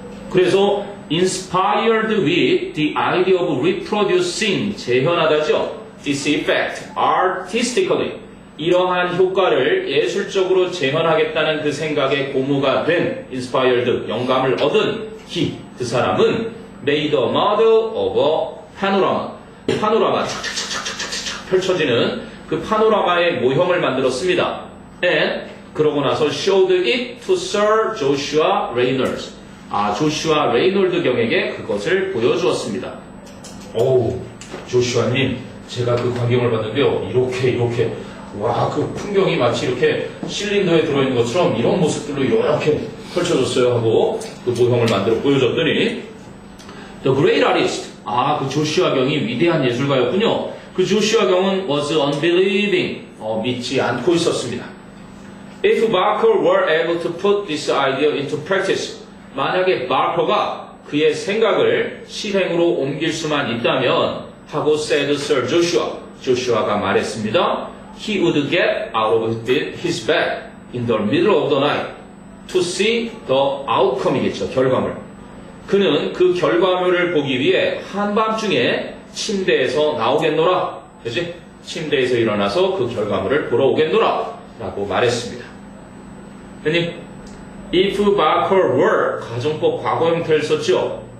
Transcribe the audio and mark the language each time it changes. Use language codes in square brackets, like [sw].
[ko] 그래서 [en] inspired with the idea of reproducing, [ko] 재현하다죠. [en] This effect artistically, [ko] 이러한 효과를 예술적으로 재현하겠다는 그 생각에 고무가 된 [en] inspired, [ko] 영감을 얻은 [en] he, [ko] 그 사람은 [en] made a model of a panorama, [ko] 파노라마 착착착착착착 펼쳐지는 그 파노라마의 모형을 만들었습니다. [en] And [ko] 그러고 나서 [en] showed it to Sir Joshua Reynolds, [ko] 조슈아 레이놀드 경에게 그것을 보여주었습니다. 오우, 조슈아님, 제가 그 광경을 봤는데요. 이렇게, 와, 그 풍경이 마치 이렇게 실린더에 들어있는 것처럼 이런 모습들로 이렇게 펼쳐졌어요 하고 그 모형을 만들어 보여줬더니 [en] The great artist, [ko] 그 조슈아 경이 위대한 예술가였군요. 그 조슈아 경은 [en] was unbelieving, [ko] 믿지 않고 있었습니다. [en] If Barker were able to put this idea into practice, [ko] 만약에 바커가 그의 생각을 실행으로 옮길 수만 있다면 하고 [en] said Sir Joshua, [ko] 조슈아가 말했습니다. [en] He would get out of his bed in the middle of the night to see the outcome [ko] 이겠죠, 결과물. 그는 그 결과물을 보기 위해 한밤중에 침대에서 나오겠노라. 그치? 침대에서 일어나서 그 결과물을 보러 오겠노라 라고 말했습니다. 형님, [en] if Barker were, [ko] 가정법 과거 형태를 썼죠.